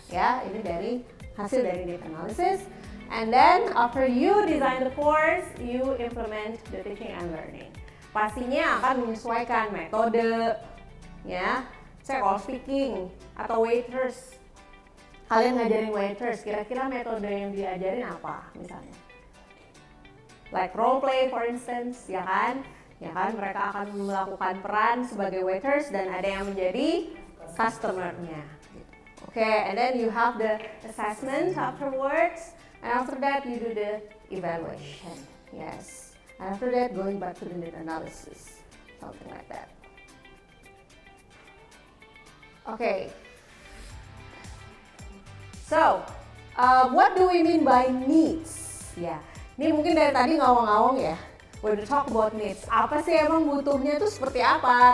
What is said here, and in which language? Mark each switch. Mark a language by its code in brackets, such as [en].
[id] Ya, ini hasil dari need analysis. [en] And then after you design the course, you implement the teaching and learning. [id] Pastinya akan menyesuaikan metode, ya. Saya kalau speaking atau waiters, kalian ngajarin waiters, kira-kira metode yang diajarin apa misalnya? [en] Like role play for instance, ya kan? [id] Ya kan, mereka akan melakukan peran sebagai waiters dan ada yang menjadi customer-nya. [en] Okay, and then you have the assessment afterwards. And after that, you do the evaluation. Yes. And after that, going back to the need analysis. Something like that. Okay. So, what do we mean by needs? [id] Ya, ini mungkin dari tadi ngawang-ngawang ya. [en] When we talk about needs, [id] apa sih emang butuhnya itu seperti apa?